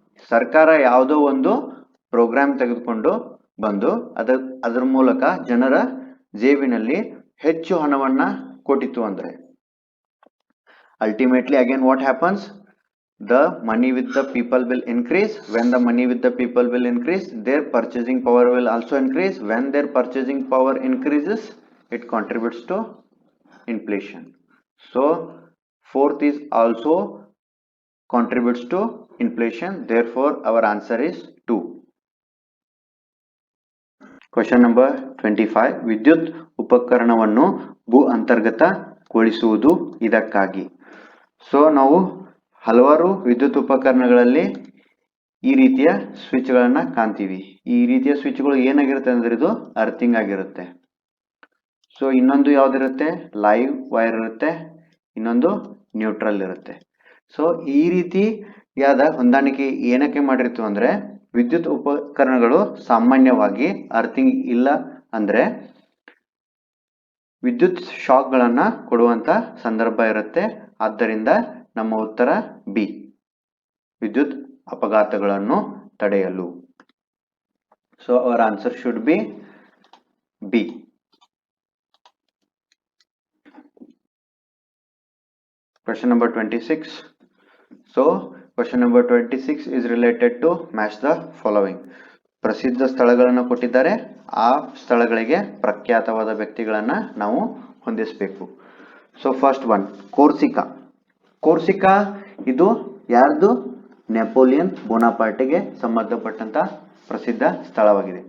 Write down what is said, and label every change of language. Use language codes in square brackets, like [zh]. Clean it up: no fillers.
[kn] ಸರ್ಕಾರ ಯಾವುದೋ ಒಂದು ಪ್ರೋಗ್ರಾಮ್ ತೆಗೆದುಕೊಂಡು ಬಂದು ಅದರ ಮೂಲಕ ಜನರ ಜೇಬಿನಲ್ಲಿ ಹೆಚ್ಚು ಹಣವನ್ನ ಕೊಟ್ಟಿತು ಅಂದ್ರೆ [en] Ultimately again what happens, the money with the people will increase. When the money with the people will increase, their purchasing power will also increase. When their purchasing power increases, it contributes to inflation. So fourth is also contributes to inflation. Therefore our answer is 2. [kn] Question number 25, ವಿದ್ಯುತ್ ಉಪಕರಣವನ್ನು ಭೂ ಅಂತರ್ಗತಗೊಳಿಸುವುದು ಇದಕ್ಕಾಗಿ. So ನಾವು ಹಲವಾರು ವಿದ್ಯುತ್ ಉಪಕರಣಗಳಲ್ಲಿ ಈ ರೀತಿಯ ಸ್ವಿಚ್ ಗಳನ್ನ ಕಾಣ್ತೀವಿ. ಈ ರೀತಿಯ ಸ್ವಿಚ್ಗಳು ಏನಾಗಿರುತ್ತೆ ಅಂದ್ರೆ ಇದು ಅರ್ಥಿಂಗ್ ಆಗಿರುತ್ತೆ. ಸೊ ಇನ್ನೊಂದು ಯಾವ್ದಿರುತ್ತೆ, ಲೈವ್ ವೈರ್ ಇರುತ್ತೆ, ಇನ್ನೊಂದು ನ್ಯೂಟ್ರಲ್ ಇರುತ್ತೆ. ಸೊ ಈ ರೀತಿಯಾದ ಹೊಂದಾಣಿಕೆ ಏನಕ್ಕೆ ಮಾಡಿರ್ತೀವಿ ಅಂದ್ರೆ, ವಿದ್ಯುತ್ ಉಪಕರಣಗಳು ಸಾಮಾನ್ಯವಾಗಿ ಅರ್ಥಿಂಗ್ ಇಲ್ಲ ಅಂದ್ರೆ ವಿದ್ಯುತ್ ಶಾಕ್ ಗಳನ್ನ ಕೊಡುವಂತ ಸಂದರ್ಭ ಇರುತ್ತೆ. ಆದ್ದರಿಂದ ನಮ್ಮ ಉತ್ತರ ಬಿ, ವಿದ್ಯುತ್ ಅಪಘಾತಗಳನ್ನು ತಡೆಯಲು. [en] So our answer should be B. Question number 26. So question number 26 is related to match the following. [kn] ಪ್ರಸಿದ್ಧ ಸ್ಥಳಗಳನ್ನು ಕೊಟ್ಟಿದ್ದಾರೆ, ಆ ಸ್ಥಳಗಳಿಗೆ ಪ್ರಖ್ಯಾತವಾದ ವ್ಯಕ್ತಿಗಳನ್ನ ನಾವು ಹೊಂದಿಸಬೇಕು. So first one, ಕೋರ್ಸಿಕಾ. ಕೋರ್ಸಿಕಾ ಇದು ಯಾರ್ದು, ನೆಪೋಲಿಯನ್ ಬೋನಾಪಾರ್ಟಿಗೆ ಸಂಬಂಧಪಟ್ಟಂತ ಪ್ರಸಿದ್ಧ ಸ್ಥಳವಾಗಿದೆ.